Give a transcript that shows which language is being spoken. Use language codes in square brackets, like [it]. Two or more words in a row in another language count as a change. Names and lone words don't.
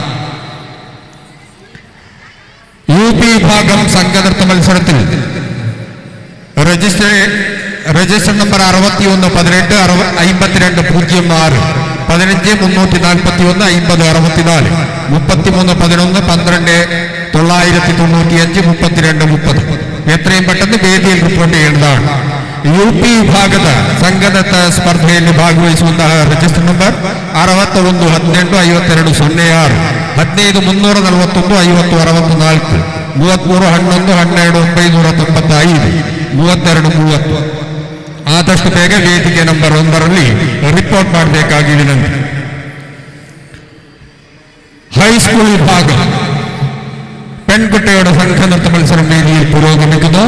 [ml] UP വിഭാഗം സംഘനൃത്ത മത്സരത്തിൽ [en] register number [ml] 61 18 52 06 15 341 50 64 33 11 12 995 32 30. എത്രയും പെട്ടെന്ന് വേദിയിൽ റിപ്പോർട്ട് ചെയ്യേണ്ടതാണ്. [kn] UP ವಿಭಾಗದ ಸಂಘದತ್ತ ಸ್ಪರ್ಧೆಯಲ್ಲಿ ಭಾಗವಹಿಸುವಂತಹ [en] register number [kn] 61 18 52 06 15 341 50 64 33 11 12 995 32 30. ಆದಷ್ಟು ಬೇಗ ವೇದಿಕೆ ನಂಬರ್ 1ರಲ್ಲಿ ರಿಪೋರ್ಟ್ ಮಾಡಬೇಕಾಗಿ ವಿನಂತಿ. [ml] ഹൈസ്കൂൾ വിഭാഗം പെൺകുട്ടിയുടെ സംഘനൃത്ത മത്സരം വേദിയിൽ പുരോഗമിക്കുന്നു.